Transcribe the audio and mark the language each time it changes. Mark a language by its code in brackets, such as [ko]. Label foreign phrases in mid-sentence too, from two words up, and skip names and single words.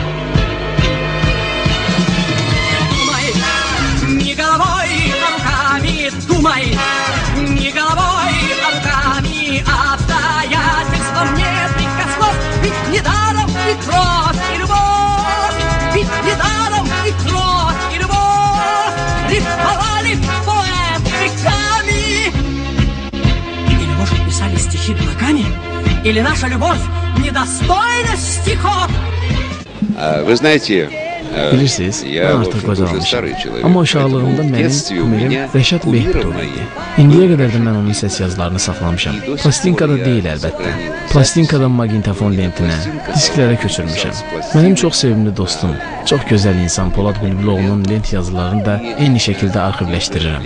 [ru] Думай не головой, а руками, думай не головой, а руками, обстоятельствам нет прикослов, ведь недаром и кровь, и любовь, ведь недаром и кровь, и любовь рифмовали поэт веками. Или, может, писали стихи дураками, или наша любовь недостойна стихов. Вы знаете, [az] Bilirsiniz, mən artıq qocalmışam. Amma uşaqlığımda mənim kumerim Rəşad Behbudov idi. İndiyə qədər də mən onun səs yazılarını saxlamışam. Plastinkada deyil əlbəttə. Plastinkadan maqnitofon lentinə, disklərə köçürmüşəm. Mənim çox sevimli dostum, çox gözəl insan Polad Bülbüloğlu'nun lent yazılarını da eyni şəkildə arxivləşdirirəm.